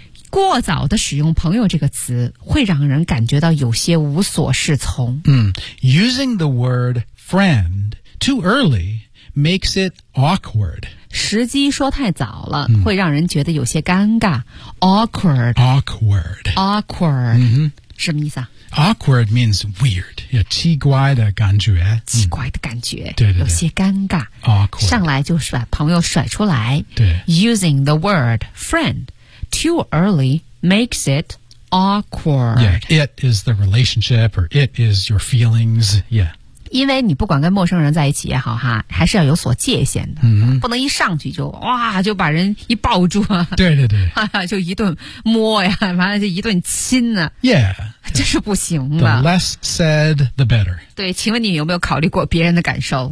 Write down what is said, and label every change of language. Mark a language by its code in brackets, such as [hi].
[zh] 过早的使用朋友这个词会让人感觉到有些无所适从、 mm. [en] Using the word friendToo early makes it awkward. [zh] 时机说太早了、mm. 会让人觉得有些尴尬。 [en] Awkward. Awkward. Awkward.、 Mm-hmm. [zh] 什么意思啊 [en] Awkward means weird. [zh] 有奇怪的感觉。奇怪的感觉。对对对。有些尴尬。 [en] Awkward. [zh] 上来就把朋友甩出来。对。 [en] Using the word friend, too early makes it awkward. Yeah, it is the relationship or it is your feelings. Yeah. [zh] 因为你不管跟陌生人在一起也好哈还是要有所界限的、 mm-hmm. 不能一上去就哇就把人一抱住啊对对对就一顿摸呀完了就一顿亲啊 [en] yeah [zh] 这是不行的 [en] the less said the better [zh] 对请问你有没有考虑过别人的感受